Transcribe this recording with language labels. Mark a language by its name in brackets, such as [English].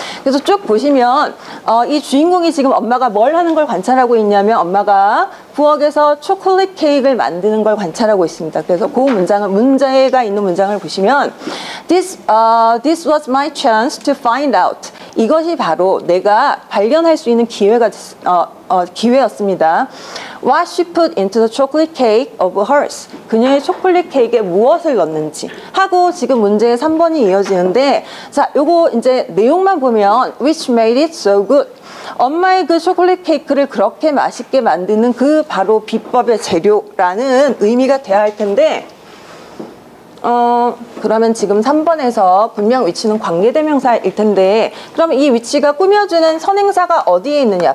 [Korean] 그래서 쭉 보시면 이 주인공이 지금 엄마가 뭘 하는 걸 관찰하고 있냐면 엄마가 부엌에서 초콜릿 케이크를 만드는 걸 관찰하고 있습니다. 그래서 그 문장을, 문제가 있는 문장을 보시면 [English] this was my chance to find out. [Korean] 이것이 바로 내가 발견할 수 있는 기회였습니다. [English] What she put into the chocolate cake of hers. [Korean] 그녀의 초콜릿 케이크에 무엇을 넣는지 하고 지금 문제의 3번이 이어지는데, 자, 요거 이제 내용만 보면 [English] which made it so good. [Korean] 엄마의 그 초콜릿 케이크를 그렇게 맛있게 만드는 그 바로 비법의 재료라는 의미가 돼야 할 텐데, 그러면 지금 3번에서 분명 위치는 관계대명사일 텐데, 그럼 이 위치가 꾸며주는 선행사가 어디에 있느냐?